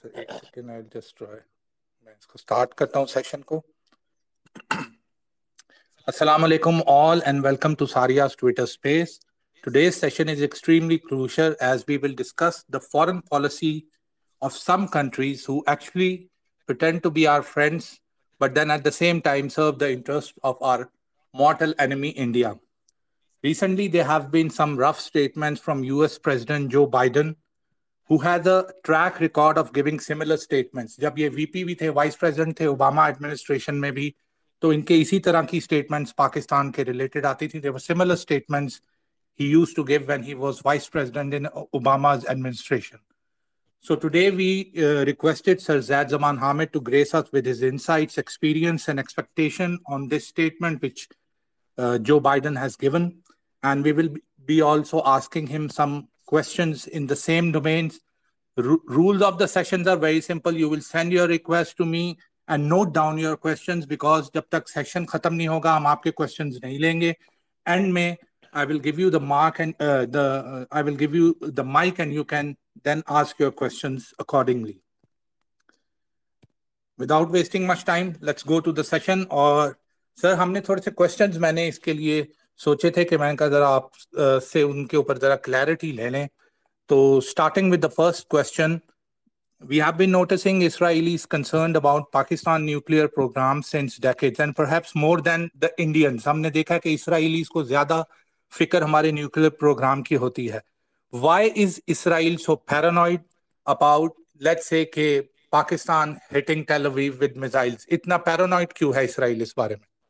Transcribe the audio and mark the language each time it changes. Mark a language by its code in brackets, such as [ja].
[hi] एक second I just try मैं इसको स्टार्ट करता हूँ सेशन को [en] Assalamu alaikum all and welcome to Saria's Twitter space. Today's session is extremely crucial as we will discuss the foreign policy of some countries who actually pretend to be our friends but then at the same time serve the interest of our mortal enemy India. Recently there have been some rough statements from US President Joe Biden who has a track record of giving similar statements. [hi] जब ये VP भी थे, vice president थे Obama administration में भी, तो इनके इसी तरह की स्टेटमेंट्स पाकिस्तान के रिलेटेड आती थी. [en] There were similar statements he used to give when he was vice president in Obama's administration. So today we requested Sir Zaid Hamid to grace us with his insights, experience, and expectation on this statement which Joe Biden has given. And we will be also asking him some questions in the same domains. Rules of the sessions are very simple. You will send your request to me and note down your questions because [hi] जब तक session खत्म नहीं होगा हम आपके questions नहीं लेंगे. [en] End में I will give you the mark and I will give you the mic and you can then ask your questions accordingly. Without wasting much time, let's go to the session. [hi] और sir हमने थोड़े से questions मैंने इसके लिए सोचे थे कि मैंने कहा जरा आप से उनके ऊपर जरा क्लैरिटी ले लें. [en] तो starting with the first question, we have been noticing Israelis concerned about Pakistan nuclear program since decades and perhaps more than the Indians. [hi] हमने देखा कि Israelis को ज़्यादा फिक्र हमारे nuclear program की होती है. [en] Why is Israel so paranoid about, let's say, कि Pakistan hitting Tel Aviv with missiles? [hi] इतना paranoid क्यों है Israel इस बारे में?